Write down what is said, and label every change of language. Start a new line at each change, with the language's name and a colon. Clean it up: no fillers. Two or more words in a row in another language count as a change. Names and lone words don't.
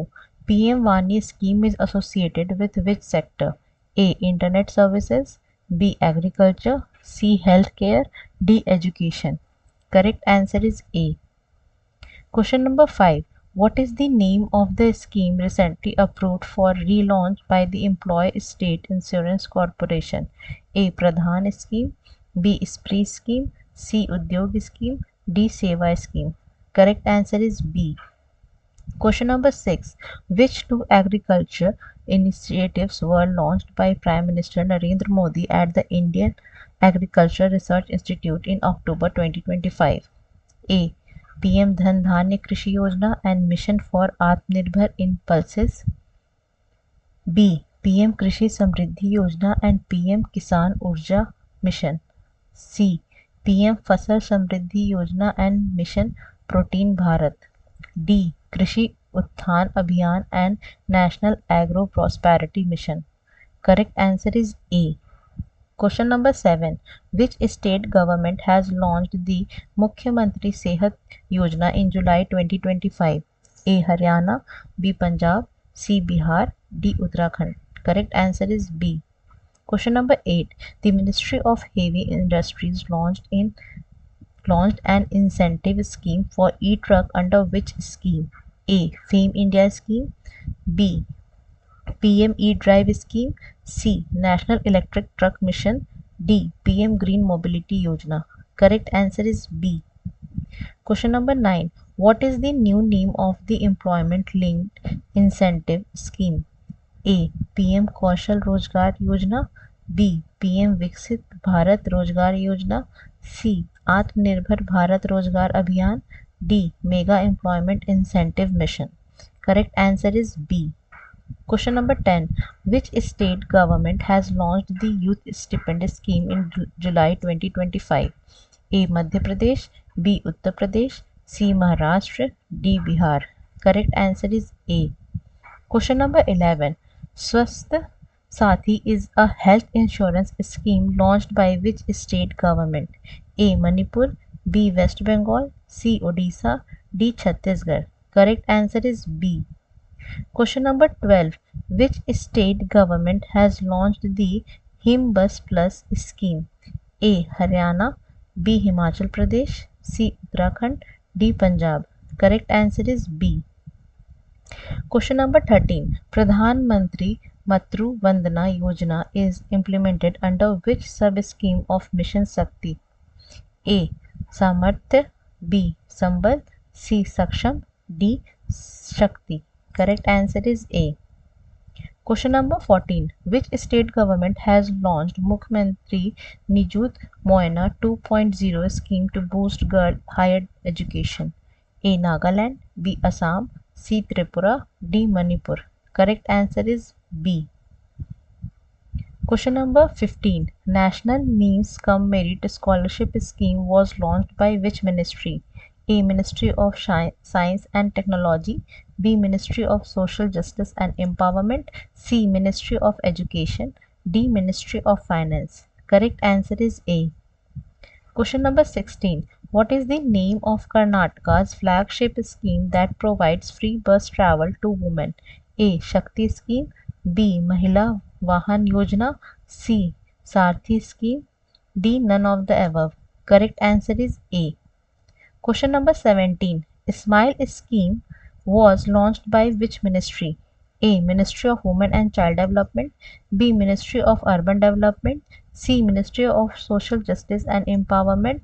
English: PM Wani scheme is associated with which sector? A. Internet services. B. Agriculture. C. Healthcare. D. Education. Correct answer is A. Question number 5. What is the name of the scheme recently approved for relaunch by the Employee State Insurance Corporation? A. Pradhan scheme. B. Spree scheme. C. Udyog scheme. D. Seva scheme. Correct answer is B. Question number 6. Which two agriculture initiatives were launched by Prime Minister Narendra Modi at the Indian Agriculture Research Institute in October 2025? A. PM Dhan Dhanya Krishi Yojana and Mission for Atmanirbhar in Pulses. B. PM Krishi Samriddhi Yojana and PM Kisan Urja Mission. C. PM Fasal Samriddhi Yojana and Mission Protein Bharat. D. Krishi Utthan Abhiyan and National Agro Prosperity Mission. Correct answer is A. Question number 7. Which state government has launched the Mukhyamantri Sehat Yojana in July 2025? A. Haryana. B. Punjab. C. Bihar. D. Uttarakhand. Correct answer is B. Question number 8. The Ministry of Heavy Industries launched an incentive scheme for e-truck under which scheme? A. FAME India scheme. B. PM E-Drive scheme. C. National Electric Truck Mission. D. PM Green Mobility Yojana. Correct answer is B. Question number 9. What is the new name of the employment linked incentive scheme? A. PM Kaushal Rozgar Yojana. B. PM Viksit Bharat Rozgar Yojana. C. Atmanirbhar Bharat Rozgar Abhiyan. D. Mega Employment Incentive Mission. Correct answer is B. Question number 10. Which state government has launched the Youth Stipend Scheme in July 2025? A. Madhya Pradesh. B. Uttar Pradesh. C. Maharashtra. D. Bihar. Correct answer is A. Question number 11. Swasth Sathi is a health insurance scheme launched by which state government? A. Manipur. B. West Bengal. C. Odisha. D. Chhattisgarh. Correct answer is B. Question number 12. Which state government has launched the Him Bus Plus scheme? A. Haryana. B. Himachal Pradesh. C. Uttarakhand. D. Punjab. Correct answer is B. Question number 13. Pradhan Mantri Matru Vandana Yojana is implemented under which sub-scheme of Mission Shakti? A. Samarthya. B. Sambal. C. Saksham. D. Shakti. Correct answer is A. Question number 14. Which state government has launched Mukhyamantri Nijut Moyana 2.0 scheme to boost girl higher education? A. Nagaland. B. Assam. C. Tripura. D. Manipur. Correct answer is B. Question number 15. National Means Cum Merit Scholarship Scheme was launched by which ministry? A. Ministry of Science and Technology. B. Ministry of Social Justice and Empowerment. C. Ministry of Education. D. Ministry of Finance. Correct answer is A. Question number 16. What is the name of Karnataka's flagship scheme that provides free bus travel to women? A. Shakti scheme. B. Mahila Vahan Yojana. C. Sarthi scheme. D. None of the above. Correct answer is A. Question number 17. Smile scheme was launched by which ministry? A. Ministry of Women and Child Development. B. Ministry of Urban Development. C. Ministry of Social Justice and Empowerment.